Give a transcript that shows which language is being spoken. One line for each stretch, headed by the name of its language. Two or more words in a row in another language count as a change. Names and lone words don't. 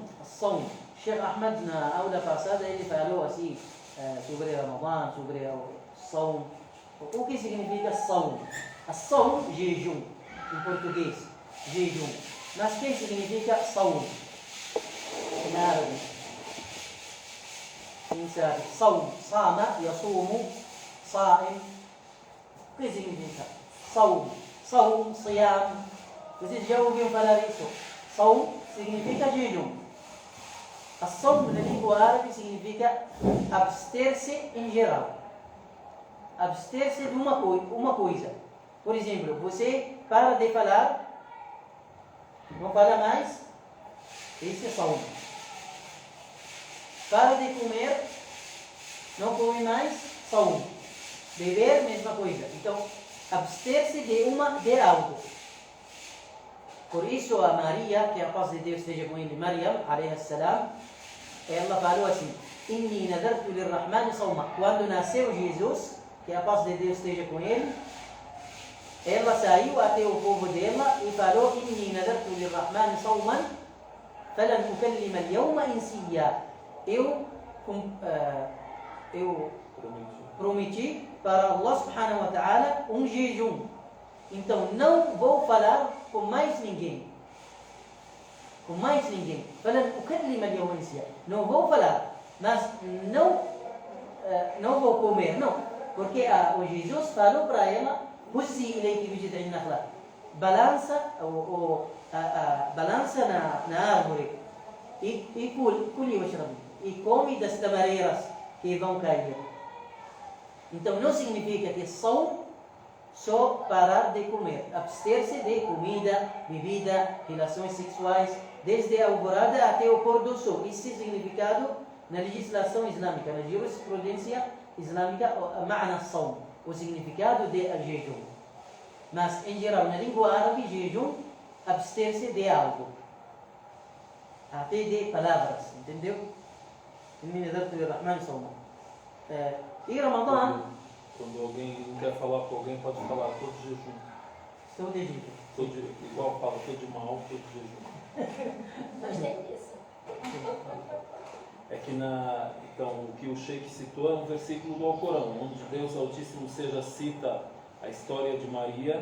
Portuguese: Sheikh Ahmed, na aula passada, ele falou assim sobre Ramadan, sobre o som. O que significa som? Som, jejum, em português, jejum. Mas o que significa som? Em árabe. Quem sabe? Som,
Arabic: صام، يصوم، صائم.
Portuguese: O que significa? Som.
Arabic: صوم، صيام.
Portuguese: Vocês já ouviram falar isso? Saum significa jejum. A saum na língua árabe significa abster-se em geral. Abster-se de uma coisa. Por exemplo, você para de falar, não fala mais, esse é saum. Para de comer, não come mais, saum. Beber, mesma coisa. Então, abster-se de algo. Por isso a Maria, que a paz de Deus esteja com ele,
Arabic: مريم، عليه السلام,
Portuguese: ela falou assim:
Arabic: إني نذرت للرحمن صوما.
Portuguese: Quando nasceu Jesus, que a paz de Deus esteja com ele, ela saiu até o povo dela e falou:
Arabic: إني نذرت للرحمن صوما فلن أكلم اليوم إنسيا.
Portuguese: Eu prometi para
Arabic: الله سبحانه وتعالى
Portuguese: um jejum. Então não vou falar com mais ninguém. Com mais ninguém.
Arabic: فلن أكلم اليوم إنسيا.
Portuguese: Não vou falar, mas não vou comer, não. Porque o Jesus falou para ela:
Arabic: هزي إليك بجذع النخلة.
Portuguese: Balança na árvore e
Arabic: كلي واشربي.
Portuguese: E come das tamareiras que vão cair. Então não significa que só parar de comer, abster-se de comida, bebida, relações sexuais, desde a alvorada até o pôr do sol. Esse é o significado na legislação islâmica, na jurisprudência islâmica,
Arabic: معنى صوم,
Portuguese: o significado de jejum. Mas em geral, na língua árabe, jejum, abster-se de algo, até de palavras, entendeu?
Arabic: إني نذرت للرحمن صوما.
Portuguese: E Ramadã, quando alguém não quer falar com alguém, pode falar todo jejum. Todo jejum. Igual fala, todo mal, todo jejum. Gostei disso. É que então, o que o Sheikh citou é um versículo do Alcorão, onde Deus Altíssimo cita a história de Maria.